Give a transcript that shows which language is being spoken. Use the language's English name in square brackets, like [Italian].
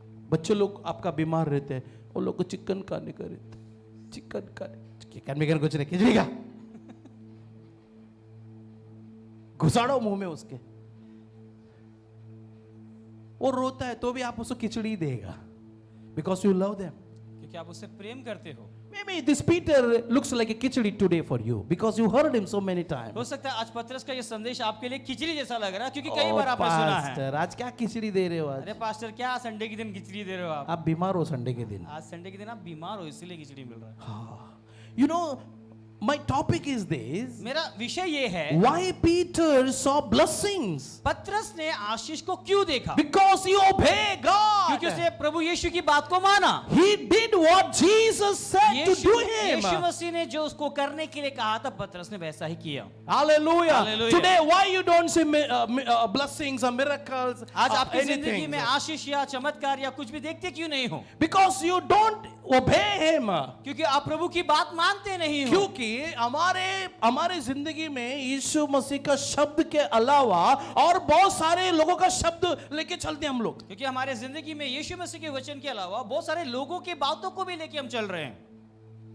[Hindi] बच्चे लोग आपका बीमार रहते हैं, वो लोग को चिकन खाने का रहता है, चिकन में कुछ नहीं, खिचड़ी का घुसाड़ो मुंह में उसके। वो रोता है तो भी आप उसको खिचड़ी देगा, [English] because you love them, [Hindi] क्योंकि आप उससे प्रेम करते हो। [English] Maybe this Peter looks like a khichdi today for you because you heard him so many times. [Hindi] हो सकता है आज पतरस का ये संदेश आपके लिए खिचड़ी जैसा लग रहा है, क्योंकि कई बार आपने सुना है। पास्टर आज क्या खिचड़ी दे रहे हो? आज अरे पास्टर क्या संडे के दिन खिचड़ी दे रहे हो आप? आप बीमार हो संडे के दिन। आज संडे के दिन आप बीमार हो इसलिए खिचड़ी मिल रहा है। [English] हाँ, you know, my topic is this: [Hindi] मेरा विषय ये है, [English] why Peter saw blessings? [Hindi] पतरस ने आशीष को क्यों देखा? [English] Because he obeyed God. [Hindi] क्योंकि उसने प्रभु यीशु की बात को माना। [English] He did what Jesus said to do him. [Hindi] यीशु मसीह ने जो उसको करने के लिए कहा था, पतरस ने वैसा ही किया। [English] Hallelujah. Hallelujah. Today, why you don't see blessings or miracles? [Hindi] आज [English] or [Hindi] आपकी जिंदगी [English] anything? [Hindi] में आशीष या चमत्कार या कुछ भी देखते क्यों नहीं हो? [English] Because you don't obey him. [Hindi] क्योंकि आप प्रभु की बात मानते नहीं हो। क्योंकि हमारे जिंदगी में यीशु मसीह का शब्द के अलावा और बहुत सारे लोगों का शब्द लेके चलते हैं हम लोग। क्योंकि हमारे जिंदगी में यीशु मसीह के वचन के अलावा बहुत सारे लोगों की बातों को भी लेके हम चल रहे हैं।